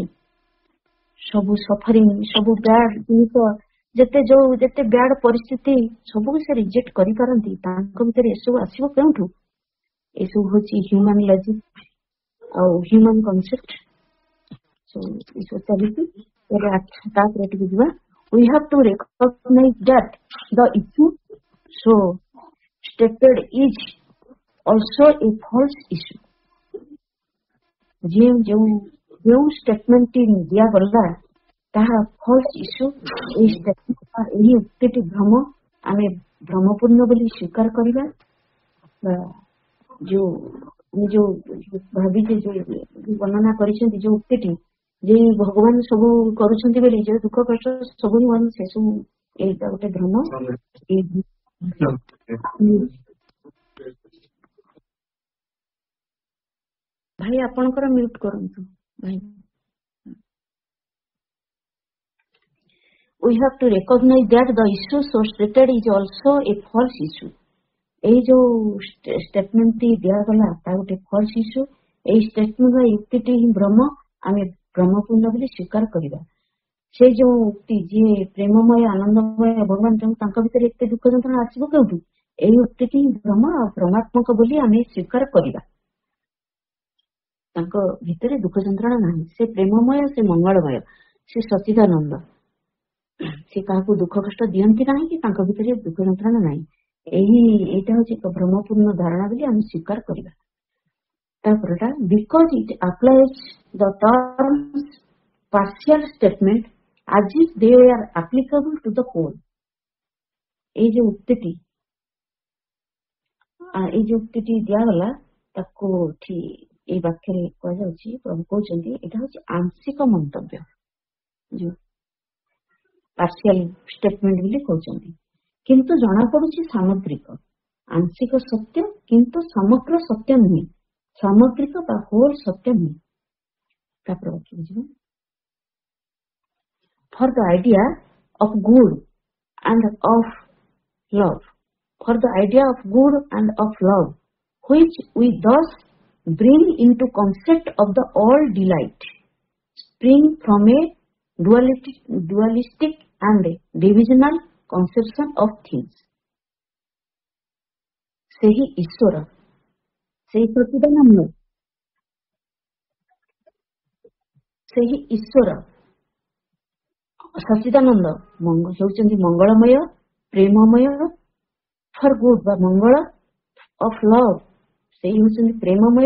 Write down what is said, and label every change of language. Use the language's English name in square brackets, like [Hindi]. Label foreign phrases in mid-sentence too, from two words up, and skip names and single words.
[Odia] ସବୁ ସଫରିଂ, ସବୁ ବ୍ୟାଡ ଜିନିଷ, ଯେତେ ବ୍ୟାଡ ପରିସ୍ଥିତି, ସବୁକୁ ସେ ରିଜେକ୍ଟ କରିପାରନ୍ତି। ତାଙ୍କ ଭିତରେ ଏସବୁ ଆସିବ କେଉଁଠୁ? ଏସବୁ ହଉଛି [English] human logic [Odia] ଆଉ [English] human concept. [Odia] ଚାଲିଛି ତାପରେ ଟିକେ ଯିବା। [English] We have to recognize that the issue so stated is also a false issue. [Odia] ଯେଉଁ ଷ୍ଟେଟମେଣ୍ଟଟି ଦିଆଗଲା ତାହା [English] false issue. [Odia] ଏହି ଉକ୍ତିଟି ଭ୍ରମ, ଆମେ ଭ୍ରମପୂର୍ଣ୍ଣ ବୋଲି ସ୍ୱୀକାର କରିବା। ଯୋଉ ଭାବିଛେ, ଯୋଉ ବର୍ଣ୍ଣନା କରିଛନ୍ତି, ଯୋଉ ଉକ୍ତିଟି, ଯେ ଭଗବାନ ସବୁ କରୁଛନ୍ତି ବୋଲି, ଯୋଉ ଦୁଃଖ କଷ୍ଟ ସବୁ ସେ ସବୁ, ଏଇଟା ଗୋଟେ ଭ୍ରମ। ଭାଇ ଆପଣଙ୍କର ମ୍ୟୁଟ୍ କରନ୍ତୁ ଭାଇ। [English] We have to recognize that the issue so stated is also a false issue. [Odia] ଏଇ ଯୋଉ ଷ୍ଟେଟମେଣ୍ଟ ଦିଆଗଲା ତା ଗୋଟେ [English] false issue. [Odia] ଏଇ ଷ୍ଟେଟମେଣ୍ଟ ୟୁକ୍ତିଟି ହିଁ ଭ୍ରମ, ଆମେ ଭ୍ରମପୂର୍ଣ୍ଣ ବୋଲି ସ୍ୱୀକାର କରିବା। ସେ ଯୋଉ ଉକ୍ତି ଯିଏ ପ୍ରେମମୟ ଆନନ୍ଦମୟ ଭଗବାନ ତାଙ୍କ ଭିତରେ ଏତେ ଦୁଃଖ ଯନ୍ତ୍ରଣା ଆସିବ କେଉଁଠୁ? ଏଇ ଉକ୍ତିଟି ହିଁ ଭ୍ରମ ଆଉ ଭ୍ରମାତ୍ମକ ବୋଲି ଆମେ ସ୍ୱୀକାର କରିବା। ତାଙ୍କ ଭିତରେ ଦୁଃଖ ଯନ୍ତ୍ରଣା ନାହିଁ, ସେ ପ୍ରେମମୟ, ସେ ମଙ୍ଗଳମୟ, ସେ ସଚିଦାନନ୍ଦ, ସେ କାହାକୁ ଦୁଃଖ କଷ୍ଟ ଦିଅନ୍ତି ନାହିଁ କି ତାଙ୍କ ଭିତରେ ଦୁଃଖ ଯନ୍ତ୍ରଣା ନାହିଁ। ଏଇଟା ହଉଛି ଏକ ଭ୍ରମପୂର୍ଣ୍ଣ ଧାରଣା ବୋଲି ଆମେ ସ୍ୱୀକାର କରିବା। [English] ତାପରଟା because it applies the terms partial statement as if they are applicable to the whole। [Odia] ଏଇ ଯୋଉ ଉକ୍ତିଟି ଦିଆଗଲା ତାକୁ ଏଇ ବାକ୍ୟରେ କୁହାଯାଉଛି, ପ୍ରଭୁ କହୁଛନ୍ତି ଏଇଟା ହଉଛି ଆଂଶିକ ମନ୍ତବ୍ୟ, ଯୋଉ [English] partial statement [Odia] ବୋଲି କହୁଛନ୍ତି, କିନ୍ତୁ ଜଣା ପଡୁଛି ସାମଗ୍ରିକ। ଆଂଶିକ ସତ୍ୟ କିନ୍ତୁ ସମଗ୍ର ସତ୍ୟ ନୁହେଁ, ସାମଗ୍ରିକ ବା ହୋଲ ସତ୍ୟ ନୁହେଁ। ତାପରେ ବାକ୍ୟ ବୁଝିବା। [English] For the idea of good and of love, for the idea of good and of love, which we thus bring into concept of the all delight, spring from a dualistic and divisional conception of things। [Odia] ସେହି ଈଶ୍ୱର, ସେହି ସଚ୍ଚିଦାନନ୍ଦ, ସେହି ଈଶ୍ୱର ସଚ୍ଚିଦାନନ୍ଦ ହେଉଛନ୍ତି ମଙ୍ଗଳମୟ, ପ୍ରେମମୟ, [English] for good [Odia] ବା ମଙ୍ଗଳ, [English] of love [Odia] ସେଇ ହେଉଛନ୍ତି ପ୍ରେମମୟ।